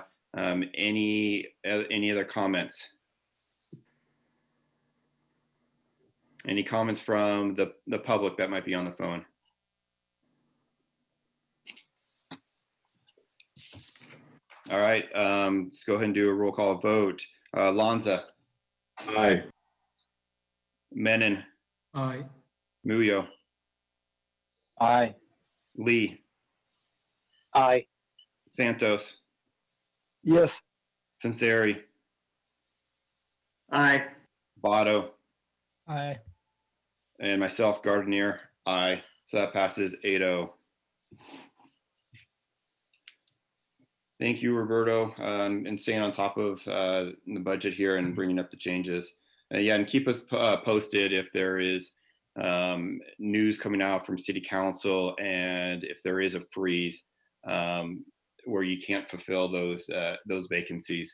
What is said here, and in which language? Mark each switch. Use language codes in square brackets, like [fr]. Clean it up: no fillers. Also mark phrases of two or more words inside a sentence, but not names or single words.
[en] Any other comments? Any comments from the public that might be on the phone? All right, let's go ahead and do a roll call vote. Lanza. Aye. Menon. Aye. Muyo. Aye. Lee. Aye. Santos. Yes. Sinceri. Aye. Botto. Aye. And myself, Gardenier, aye. So that passes 8-0. Thank you, Roberto, and staying on top of the budget here and bringing up the changes. Yeah, and keep us posted if there is news coming out from City Council, and if there is a freeze where you can't fulfill those vacancies.